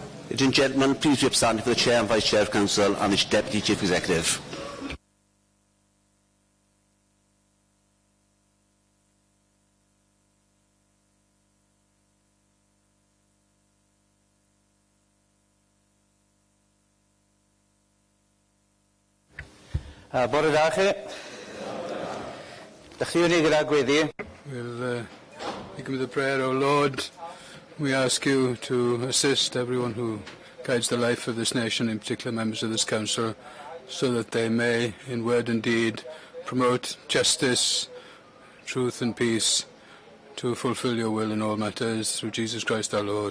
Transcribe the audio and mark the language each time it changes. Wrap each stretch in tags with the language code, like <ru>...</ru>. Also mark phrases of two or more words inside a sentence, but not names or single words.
<en>Ladies and gentlemen, please be upstanding for the Chair and Vice Chair of Council and its Deputy Chief Executive.</en> <cy>Bore da chi. Dach chi unig gyda gweddi.</cy> <en>We'll begin with a prayer. O Lord, we ask you to assist everyone who guides the life of this nation, in particular members of this council, so that they may, in word and deed, promote justice, truth and peace, to fulfill your will in all matters, through Jesus Christ our Lord.</en>